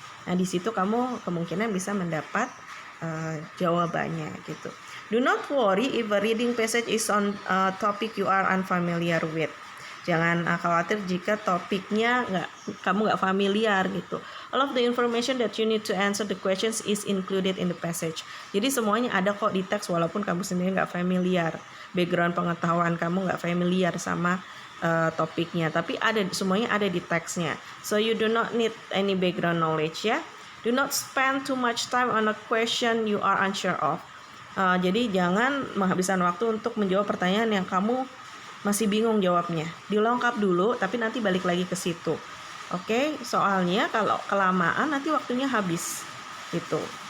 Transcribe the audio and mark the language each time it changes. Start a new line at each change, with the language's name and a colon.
Indonesian: Nah, di situ kamu kemungkinan bisa mendapat jawabannya gitu.
English: Do not worry if a reading passage is on topic you are unfamiliar with.
Indonesian: Jangan khawatir jika topiknya kamu nggak familiar gitu.
English: All of the information that you need to answer the questions is included in the passage.
Indonesian: Jadi semuanya ada kok di teks walaupun kamu sendiri nggak familiar. Background pengetahuan kamu nggak familiar sama topiknya, tapi semuanya ada di teksnya.
English: So you do not need any background knowledge ya. Do not spend too much time on a question you are unsure of.
Indonesian: Jadi jangan menghabiskan waktu untuk menjawab pertanyaan yang kamu masih bingung jawabnya. Dilengkap dulu, tapi nanti balik lagi ke situ. Oke, soalnya kalau kelamaan nanti waktunya habis. Gitu.